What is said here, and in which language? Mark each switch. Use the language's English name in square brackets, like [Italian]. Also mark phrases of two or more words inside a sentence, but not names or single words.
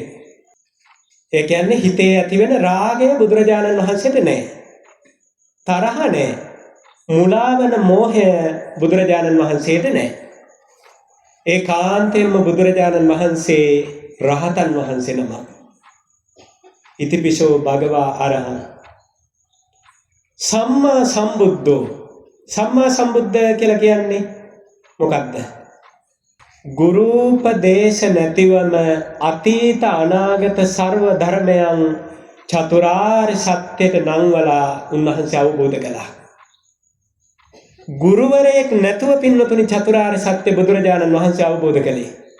[Sinhala] ඒ කියන්නේ හිතේ ඇතිවෙන රාගය බුදුරජාණන් වහන්සේට නැහැ. තරහ නැහැ. මුලාවන මෝහය බුදුරජාණන් වහන්සේට නැහැ. ඒ කාන්තෙන්ම බුදුරජාණන් වහන්සේ රහතන් වහන්සේ නමක්. [Pali] ඉතිපිසෝ භගවා අරහං. සම්මා සම්බුද්ධෝ. සම්මා සම්බුද්ධ [Sinhala] කියලා කියන්නේ මොකක්ද? ගුරුපදේශ නැතිවම අතීත අනාගත සර්ව ධර්මයන් චතුරාර්ය සත්‍යයට නංවලා උන්වහන්සේ අවබෝධ කළා. ගුරුවරයෙක් නැතුව පින්නතුනි චතුරාර්ය සත්‍ය බුදුරජාණන් වහන්සේ අවබෝධ කළේ.